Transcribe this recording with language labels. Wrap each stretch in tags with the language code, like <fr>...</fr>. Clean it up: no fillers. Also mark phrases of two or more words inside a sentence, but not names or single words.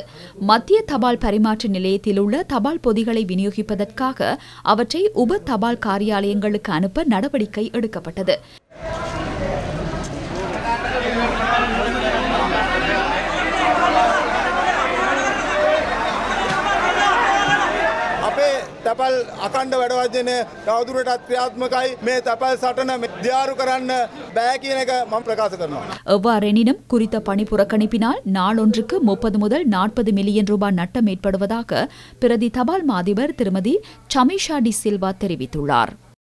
<ta>மத்திய தபால் பரிமாற்ற நிலையத்தில் உள்ள தபால் பொதிகளை விநியோகிப்பதற்காக அவற்றை உப தபால் காரியாலயங்களுக்கு அனுப்ப நடவடிக்கை எடுக்கப்பட்டது.</ta> <si>තපල් අකණ්ඩ වැඩවර්ජනය තවදුරටත් ක්‍රියාත්මකයි. මේ තපල් සටන දියාරු කරන්න බෑ කියන එක මම ප්‍රකාශ කරනවා.</si> <ta>எவ்வாறெனினும் குறித்த பணிப்புறக்கணிப்பினால் நாளொன்றுக்கு 30 முதல் 40 மில்லியன் ரூபாய் நட்டம் ஏற்படுவதாக பிரதி தபால் மாதிபர் திருமதி சமிஷா டி சில்வா தெரிவித்துள்ளார்.</ta>